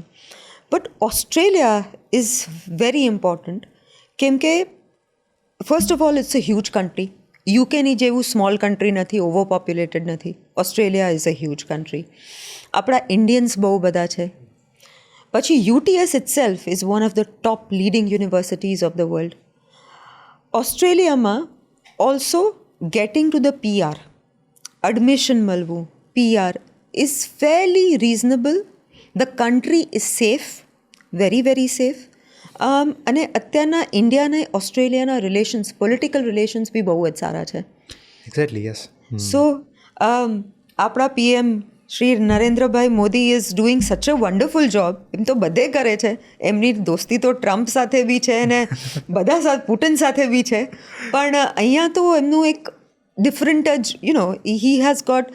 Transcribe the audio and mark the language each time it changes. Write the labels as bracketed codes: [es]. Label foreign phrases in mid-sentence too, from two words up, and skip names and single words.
[en] But Australia is very important [gu] કેમ કે [en] first of all it's a huge country. [gu] યુકેની જેવું [en] small country [gu] નથી, [en] over populated [gu] નથી. [en] Australia is a huge country. [gu] આપણા ઇન્ડિયન્સ બહુ બધા છે. [en] પછી UTS itself is one of the top leading universities of the world. ઓસ્ટ્રેલિયામાં also getting to the PR, admission મળવું, PR is fairly reasonable. The country is safe, very very safe. [gu] અને અત્યારના ઇન્ડિયા અને ઓસ્ટ્રેલિયાના [en] relations, political relations [gu] બી બહુ જ સારા છે. [en] Exactly, yes. સો આપણા PM શ્રી નરેન્દ્રભાઈ મોદી is doing such a wonderful job. [gu] એમ તો બધે કરે છે, એમની દોસ્તી તો ટ્રમ્પ સાથે બી છે ને બધા સાથે, પુટિન સાથે બી છે, પણ અહીંયા તો એમનું એક ડિફરન્ટ જ [en] he has got.